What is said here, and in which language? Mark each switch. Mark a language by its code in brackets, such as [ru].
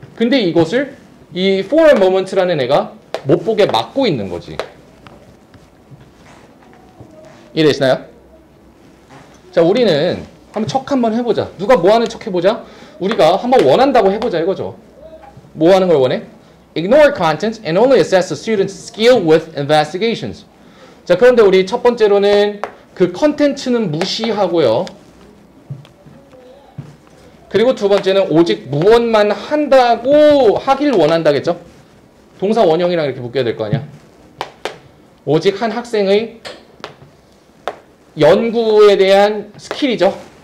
[ko] 근데 이것을 이 [en] for a moment [ko] 라는 애가 못 보게 막고 있는 거지. 이해되시나요? 자, 우리는 한번 척 한번 해보자. 누가 뭐 하는 척 해보자. 우리가 한번 원한다고 해보자 이거죠. 뭐 하는 걸 원해? [en] Ignore content and only assess the student's skill with investigations. [ko] 자, 그런데 우리 첫 번째로는 그 컨텐츠는 무시하고요. 그리고 두 번째는 오직 무엇만 한다고 하길 원한다겠죠? 동사 원형이랑 이렇게 묶여야 될 거 아니야? 오직 한 학생의 연구에 대한 스킬이죠.